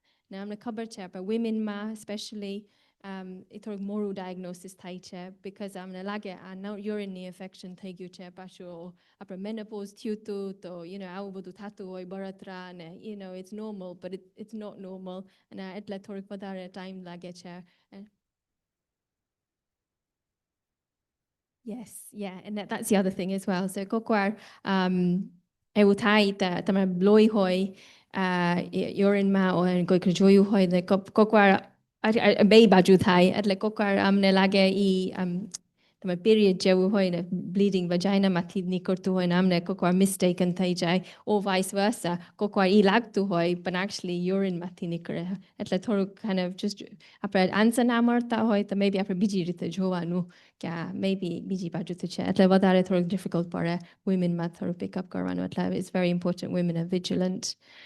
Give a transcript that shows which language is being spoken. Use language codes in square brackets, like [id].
[gu] ને અમને ખબર છે આપણે womenમાં especially એ થોડુંક મોડું ડાયગ્નોસિસ થાય છે, because અમને લાગે આ યુરિનની ઇન્ફેક્શન થઈ ગયું છે, પાછું આપણે મેનોપોઝ થયું હતું તો આવું બધું થતું હોય, બળતરા ને [en] it's normal, but it's not normal, [gu] અને એટલે થોડુંક વધારે ટાઈમ લાગે છે. [en] Yes, yeah, and that's the other thing as well. [gu] So kokવાર એવું થાય તમે લોહી હોય યુરિનમાં, કોઈક જોયું હોય ને kokવાર બે બાજુ થાય, એટલે kokવાર અમને લાગે તમે પીરિયડ જેવું હોય ને, બ્લીડિંગ વજાઇનામાંથી નીકળતું હોય ને અમને kokવાર મિસ્ટેકન થઈ જાય, [en] or vice versa, [gu] kokવાર લાગતું હોય પણ actually યુરિનમાંથી નિકળે. એટલે થોડુંક [en] kind of just [gu] આપણે આન્સર ના મળતા હોય તો maybe આપણે બીજી રીતે જોવાનું કે maybe બીજી બાજુથી છે, એટલે વધારે થોડુંક ડિફિકલ્ટ પડે womenમાં થોડું પિકઅપ કરવાનું. [en] એટલે it's very important women are vigilant.